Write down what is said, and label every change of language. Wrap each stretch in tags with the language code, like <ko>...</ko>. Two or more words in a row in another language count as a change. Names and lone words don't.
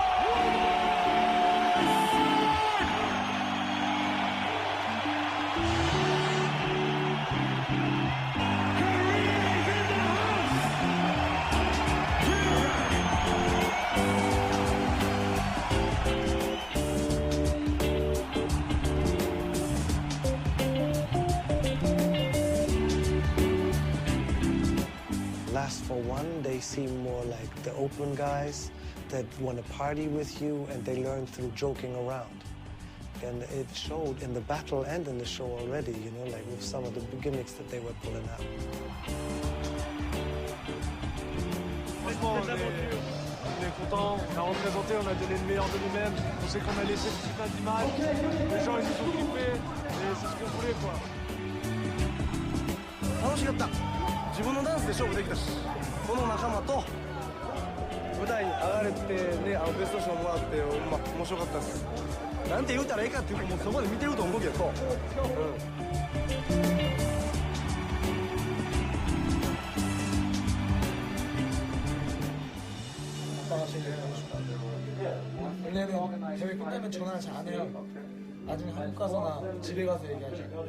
<en>Last for one, they seem more like the open guys that want to party with you, and they learn through joking around. And it showed in the battle and in the show already, you know, like with some of the gimmicks that they were pulling out.</en> <fr>Franchement, on est content, on a représenté, on a donné le meilleur de nous-mêmes. On sait qu'on a laissé le petit pas d'image. Les gens, ils se sont kiffés, et c'est ce qu'on voulait, quoi.</fr> <ja>楽しかった。自分のダンスで勝負できたし、この仲間と舞台に上がれてね、ベスト賞もらって面白かったです。なんて言うたらいいかっていうと、もうそこで見てると思うけど、</ja> <ko>아빠가 제일 얘기하고 싶다는데 원래는 대회 끝나면 전화를 잘 안 해요. 나중에 한국 가서나 집에 가서 얘기하죠.</ko>